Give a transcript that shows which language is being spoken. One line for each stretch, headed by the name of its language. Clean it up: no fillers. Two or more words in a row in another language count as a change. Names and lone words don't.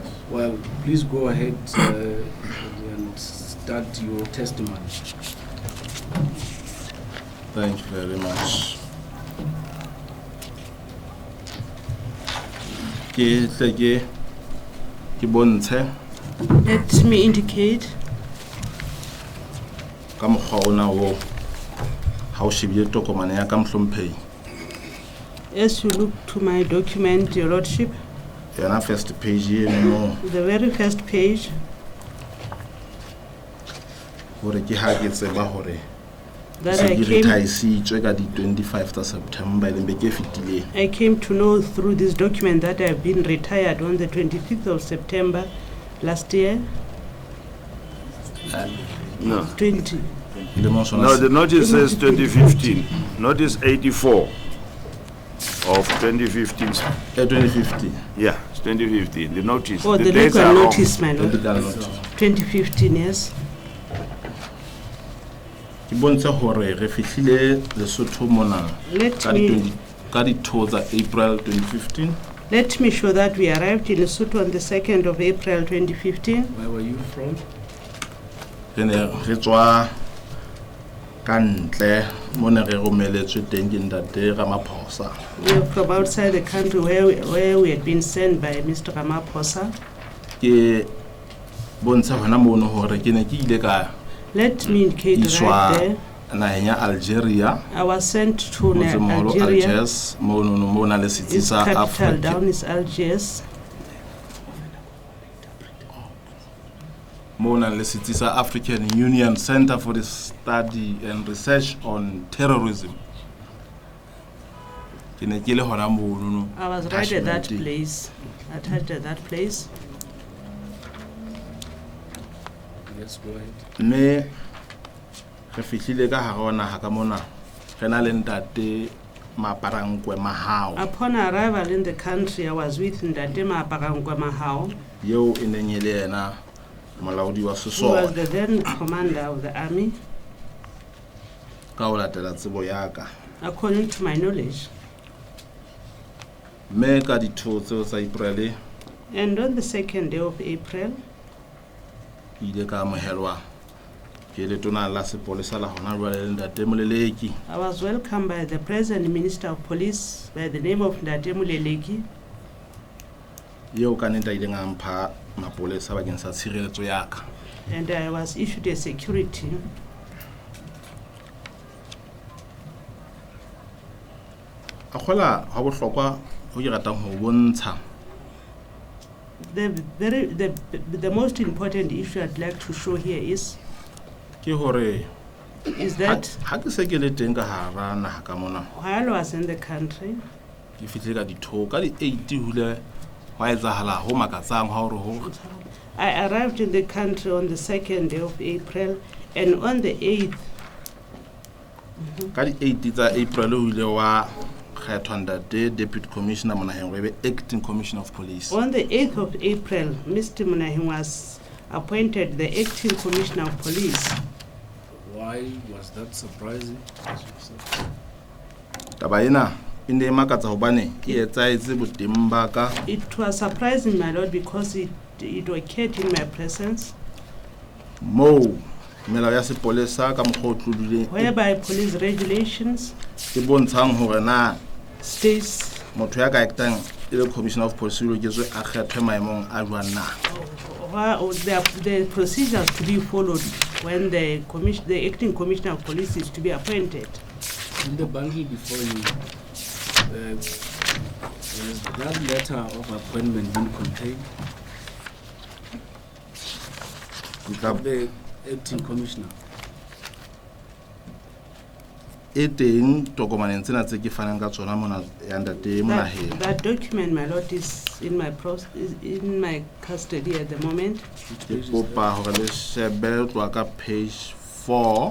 English: Well, please go ahead and start your testimony. Thank you very much. Let me indicate
Southern Sotho: ka mokgwa ona wo ha o shebile tokomane ya ka Mhlomphehi
English: as you look to my document, Your Lordship,
Southern Sotho: yona
English: first page
Southern Sotho: eno
English: the very first page,
Southern Sotho: hore ke ha ke tseba hore
English: that
Southern Sotho: se ke retireitswe ka di 25 tsa September le beke fetile.
English: I came to know through this document that I have been retired on the 25th of September last year. No. 20. No, the notice says 2015. Notice 84 of 2015. 2015. Yeah, it's 2015. The notice. Oh, the dates legal are wrong. notice, my lord. Legal notice. 2015, yes.
Southern Sotho: Ke bontsha hore re fihlile Lesotho mona
English: Let
Southern Sotho: ka
English: me-
Southern Sotho: di 20 ka di 2 tsa April 2015.
English: Let me show that we arrived in Lesotho on the 2nd of April 2015. Where were you from?
Southern Sotho: Re ne re tswa ka ntle mona re romeletswe teng ke ntate Ramaphosa.
English: We are from outside the country where we had been sent by Mr. Ramaphosa.
Southern Sotho: Ke bontsha hona mono hore ke ne ke ile ka
English: Let me indicate
Southern Sotho: iswa
English: right there.
Southern Sotho: naheng ya Algeria.
English: I was sent to
Southern Sotho: Motsemogolo
English: Algeria.
Southern Sotho: Algiers mono mona le setsi
English: Its
Southern Sotho: sa
English: capital Africa. down is Algiers.
Southern Sotho: Mona le setsi sa African Union Center for the Study and Research on Terrorism. Ke ne ke le hona mono.
English: I was right at that Attachment. place. Attached at that place. Yes, go ahead.
Southern Sotho: Mme re fihlile ka hare ho naha ka mona re na le ntate Maparankwe Mahao
English: Upon arrival in the country, I was with Ndate Maparangwa Mahao,
Southern Sotho: yeo e neng e le yena molaodi wa
English: who was
Southern Sotho: Sesole
English: the then commander of the army,
Southern Sotho: ka ho latela tsebo ya ka.
English: according to my knowledge.
Southern Sotho: Mme ka di 2 tseo tsa April
English: And on the 2nd day of April,
Southern Sotho: ke ile ka amohelwa ke letona la sepolesa la hona jwale le ntate Moleleki.
English: I was welcomed by the present Minister of Police by the name of Ndate Muleleki,
Southern Sotho: Yeo ka neng ta ileng a mpha mapolesa bakeng sa tshireletso ya ka.
English: and I was issued a security.
Southern Sotho: A kgola ha bohlokwa ho ke ratang ho bontsha
English: The most important issue I'd like to show here is
Southern Sotho: ke hore
English: that
Southern Sotho: ha ke se ke le teng ka hara naha ka mona
English: while I was in the country,
Southern Sotho: ke fihle ka di 2 ka di 8 hule wa etsahala ho makatsang ha hore ho
English: I arrived in the country on the 2nd day of April, and on the 8th,
Southern Sotho: ka di 8 tsa April o ile wa kgethwa ntate
English: deputy commissioner
Southern Sotho: monaheng re be
English: acting commissioner of police. on the 8th of April, Mr. Munahin was appointed the acting commissioner of police. Why was that surprising?
Southern Sotho: Taba ena e ne e makatsa hobane e etsaetse boteng ba ka
English: It was surprising, my lord, because it occurred in my presence,
Southern Sotho: moo melao ya sepolesa ka mokgwa o tlodileng
English: whereby police regulations
Southern Sotho: e bontshang hore na
English: states
Southern Sotho: motho ya ka actang e le
English: commissioner of police
Southern Sotho: o loketswe a kgethwe maemong a jwang na.
English: the procedures to be followed when the acting commissioner of police is to be appointed. In the bundle before you, has that letter of appointment been contained? Of the acting commissioner?
Southern Sotho: E teng tokomaneng tsena tse ke fanang ka tsona mona ya ntate monaheng.
English: That document, my lord, is in my custody at the moment.
Southern Sotho: Ke kopa hore le shebe ho tloha ka page 4